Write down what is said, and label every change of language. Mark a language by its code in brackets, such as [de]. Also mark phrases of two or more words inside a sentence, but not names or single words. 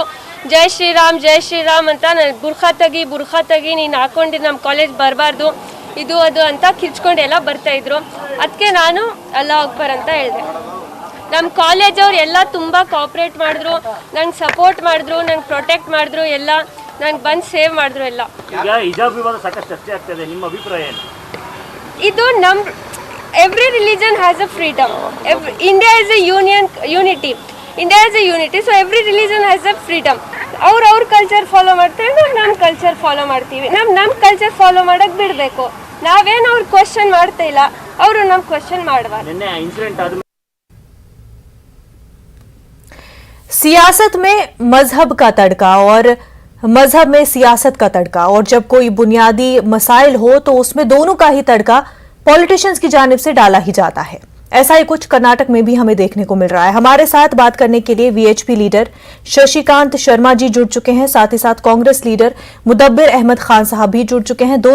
[hi] जय श्रीराम [kn] ಅಂತ ನಾನು ಬುರ್ಖಾ ತೆಗಿ ನೀನು ಹಾಕೊಂಡು ನಮ್ಮ ಕಾಲೇಜ್ ಬರಬಾರ್ದು, ಇದು ಅದು ಅಂತ ಕಿರ್ಚ್ಕೊಂಡು ಎಲ್ಲ ಬರ್ತಾಯಿದ್ರು. ಅದಕ್ಕೆ ನಾನು [ar] الله أكبر [kn] ಅಂತ ಹೇಳಿದೆ. ನಮ್ಮ ಕಾಲೇಜವ್ರು ಎಲ್ಲ ತುಂಬ ಕೋಆಪ್ರೇಟ್ ಮಾಡಿದ್ರು, ನಂಗೆ ಸಪೋರ್ಟ್ ಮಾಡಿದ್ರು, ನಂಗೆ ಪ್ರೊಟೆಕ್ಟ್ ಮಾಡಿದ್ರು, ಎಲ್ಲ ನಂಗೆ ಬಂದು ಸೇವ್ ಮಾಡಿದ್ರು ಎಲ್ಲ. ಈಗ ಹಿಜಾಬ್ ವಿವಾದ ಸಾಕಷ್ಟು ಚರ್ಚೆ ಆಗ್ತಿದೆ, ನಿಮ್ಮ ಅಭಿಪ್ರಾಯ ಏನು? ಇದು ನಮ್ಮ [en] every religion has a freedom. India is a unity. India is a unity, so every religion has a freedom. [kn] ಅವ್ರ [en] culture follow [kn] ಮಾಡ್ತಾರೆ, ನಾವು ನಮ್ಮ [en] culture follow [kn] ಮಾಡ್ತೀವಿ. ನಮ್ಮ [en] culture follow [kn] ಮಾಡೋಕ್ಕೆ ಬಿಡಬೇಕು. ನಾವೇನು ಅವ್ರು ಕ್ವಶನ್ ಮಾಡ್ತಾ ಇಲ್ಲ, ಅವರು ನಮ್ಮ ಕ್ವಶನ್ ಮಾಡಬಾರ್ದು. [hi] सियासत में मजहब का तड़का और मजहब में सियासत का तड़का, और जब कोई बुनियादी मसाइल हो तो उसमें दोनों का ही तड़का पॉलिटिशियंस की जानिब से डाला ही जाता है। ऐसा ही कुछ कर्नाटक में भी हमें देखने को मिल रहा है। हमारे साथ बात करने के लिए वीएचपी लीडर शशिकांत शर्मा जी जुड़ चुके हैं, साथ ही साथ कांग्रेस लीडर मुदब्बिर अहमद खान साहब भी जुड़ चुके हैं।